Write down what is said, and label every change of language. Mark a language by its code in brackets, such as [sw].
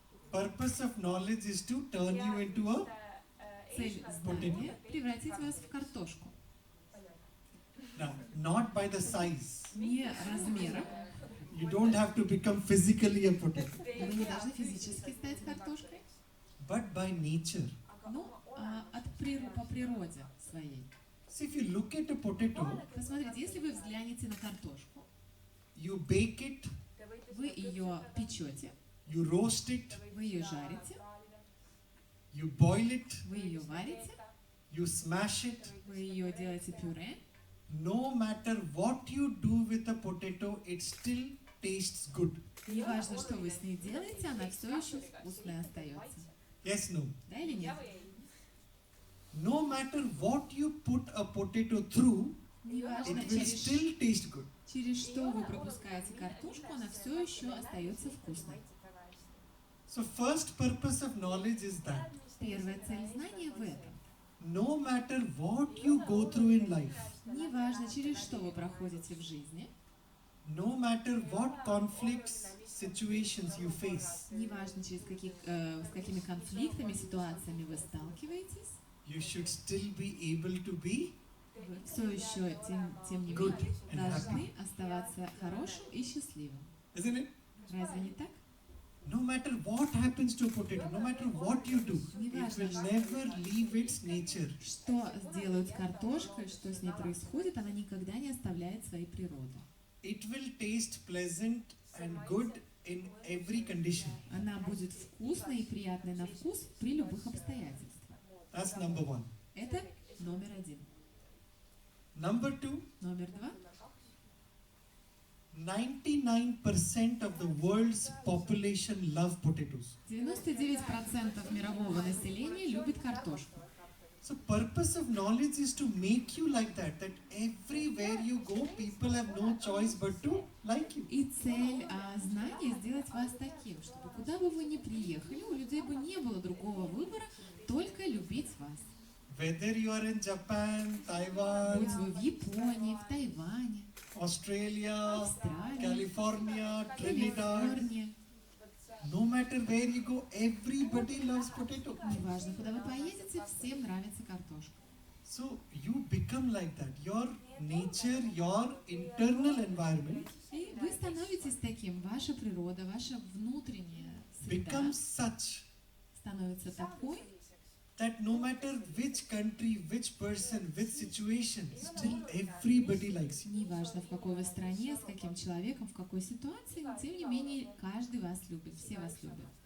[en] Purpose of knowledge is to turn you into a [ru] Цель знания — превратить вас в картошку. [en] now, not by the size. [ru] Не размером. [en] You don't have to become physically a potato, [ru] Вы не должны физически стать картошкой, [en] but by nature. [ru] но по природе своей. [en] See, if you look at a potato, [ru] Посмотрите, если вы взглянете на картошку, [en] you bake it, [ru] вы ее печете, [en] you roast it, [ru] вы ее жарите, [en] you boil it, [ru] вы ее варите, [en] you smash it. [ru] вы ее делаете пюре. [en] No matter what you do with a potato, it still tastes good. [ru] Неважно, что вы с ней делаете, она все еще вкусная остается. [en] Yes, no. [ru] Да или нет? [en] No matter what you put a potato through, [ru] Неважно, [en] it will still taste good. [ru] через что вы пропускаете картошку, она все еще остается вкусной. [en] So first purpose of knowledge is that [ru] Первая цель знания в этом. [en] no matter what you go through in life, [ru] Неважно, через что вы проходите в жизни, [en] no matter what conflicts, situations you face, [ru] неважно, с какими конфликтами, ситуациями вы сталкиваетесь, [en] you should still be able to be [ru] вы все еще, тем не [en] good [ru] менее, [en] and happy. [ru] должны оставаться хорошим и счастливым. [en] Isn't it? [ru] Разве не так? [en] No matter what happens to a potato, no matter what you do, it will never leave its nature. [ru] Что сделают с картошкой, что с ней происходит, она никогда не оставляет своей природы. [en] It will taste pleasant and good in every condition. [ru] Она будет вкусной и приятной на вкус при любых обстоятельствах. [en] That's number one. [ru] Это номер один. [en] Number two, [ru] Номер два. [en] 99% of the world's population love potatoes. [ru] 99% мирового населения любит картошку. [en] So purpose of knowledge is to make you like that everywhere you go, people have no choice but to like you. [ru] И цель знания сделать вас таким, чтобы куда бы вы ни приехали, у людей бы не было другого выбора, только любить вас. [en] Whether you are in Japan, [ru] Будь [en] Taiwan, [ru] вы в Японии, в Тайване, [en] Australia, [ru] Австралии, [en] California, Trinidad, [ru] Калифорнии. [en] no matter where you go, everybody loves potato. [ru] Неважно, куда вы поедете, всем нравится картошка. [en] So you become like that. Your nature, your internal environment [ru] И вы становитесь таким, ваша природа, ваша внутренняя среда [en] becomes such [ru] становится такой, [en] that no matter which country, which person, which situation, still everybody likes you. [ru] неважно в какой вы стране, с каким человеком, в какой ситуации, но тем не менее каждый вас любит, все вас любят.